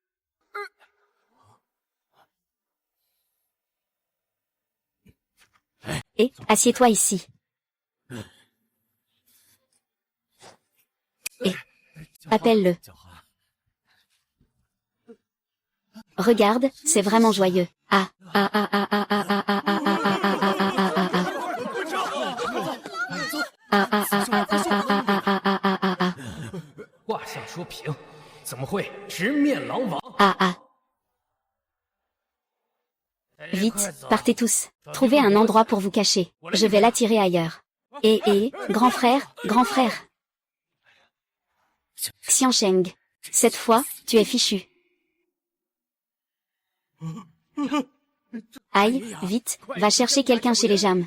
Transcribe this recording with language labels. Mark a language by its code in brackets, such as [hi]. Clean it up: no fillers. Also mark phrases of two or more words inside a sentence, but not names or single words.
[fr] Et, assieds-toi ici. Et, appelle-le. Regarde, c'est vraiment joyeux. Ah, ah, ah, ah, ah, ah, ah, ah, ah, ah, ah, ah, ah, ah, ah, ah. Ah, ah, ah, ah, ah, ah, ah, ah, ah, ah, ah, ah. [zh] 卦象说平，怎么会直面狼王？ [fr] Ah, ah. Vite, partez tous. Trouvez un endroit pour vous cacher. Je vais l'attirer ailleurs. Grand frère, grand frère. Xiansheng. Cette fois, tu es fichu. Aïe, vite, va chercher quelqu'un chez les Jam.